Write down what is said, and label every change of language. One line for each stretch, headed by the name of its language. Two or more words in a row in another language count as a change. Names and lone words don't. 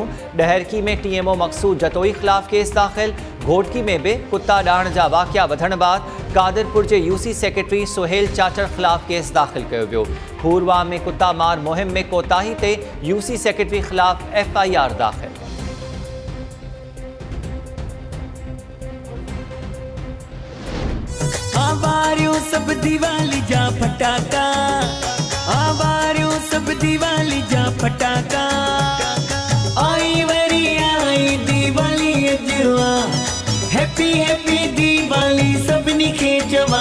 Sindhi: डहरकी में TMO मक़सूद जतोई ख़िलाफ़ केस दाख़िल। घोटकी में भी कुत्ता ॾाहण जा वाक़िया वधण बाद कादिरपुर जे UC सेक्रेटरी सुहेल चाचड़ ख़िलाफ़ केस दाख़िल कयो वियो। खूरवा में कुत्ता मार मुहिम में कोताही ते UC सेक्रेटरी ख़िलाफ़ FIR दाख़िल। आवारियों सब दिवाली जा फटाका, आवारियों सब दिवाली जा फटाका। आई वरी आई दिवाली अजवा, हैप्पी हैप्पी दिवाली सबनी खे जवा।